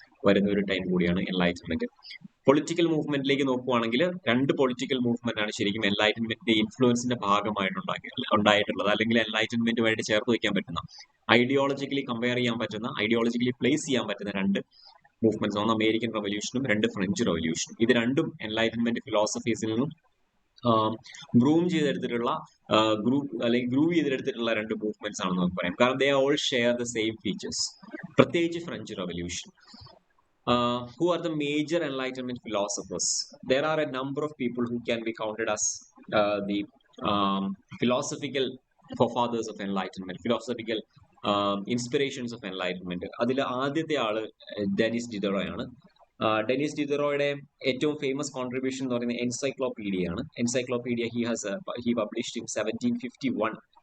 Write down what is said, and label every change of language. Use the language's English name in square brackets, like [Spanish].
[Malayalam] വരുന്ന ഒരു ടൈം കൂടിയാണ് എൻലൈറ്റൻമെന്റ്. പൊളിറ്റിക്കൽ മൂവ്മെന്റിലേക്ക് നോക്കുവാണെങ്കിൽ 2 പൊളിറ്റിക്കൽ മൂവ്മെന്റ് ആണ് ശരിക്കും എൻലൈറ്റൻമെന്റിന്റെ ഇൻഫ്ലുവൻസിന്റെ ഉണ്ടായിട്ടുള്ളത്, അല്ലെങ്കിൽ എൻലൈറ്റൻമെന്റുമായിട്ട് ചേർത്ത് വയ്ക്കാൻ പറ്റുന്ന, ഐഡിയോളജിക്കലി കമ്പയർ ചെയ്യാൻ പറ്റുന്ന, ഐഡിയോളജിക്കലി പ്ലേസ് ചെയ്യാൻ പറ്റുന്ന 2 മൂവ്മെന്റ്സ്. ഒന്ന് അമേരിക്കൻ റവല്യൂഷനും 2 ഫ്രഞ്ച് റവല്യൂഷനും. ഇത് രണ്ടും എൻലൈറ്റൻമെന്റ് ഫിലോസഫീസിൽ നിന്നും ഗ്രൂം ചെയ്തെടുത്തിട്ടുള്ള ഗ്രൂവ് ചെയ്തെടുത്തിട്ടുള്ള 2 മൂവ്മെന്റ്സ് ആണെന്ന് നമുക്ക് പറയാം. [English] കാരണം they all share the same features. പ്രത്യേകിച്ച് French revolution. Who are the major Enlightenment philosophers? There are a number of people who can be counted as the philosophical forefathers of Enlightenment, philosophical inspirations of Enlightenment. [Malayalam] അതിൽ ആദ്യത്തെ ആള് Denis ഡിഡറോയാണ്. Denis ഡിഡറോയുടെ ഏറ്റവും famous contribution എന്ന് പറയുന്നത് എൻസൈക്ലോപീഡിയയാണ്. [English] Encyclopedia he published in 1751.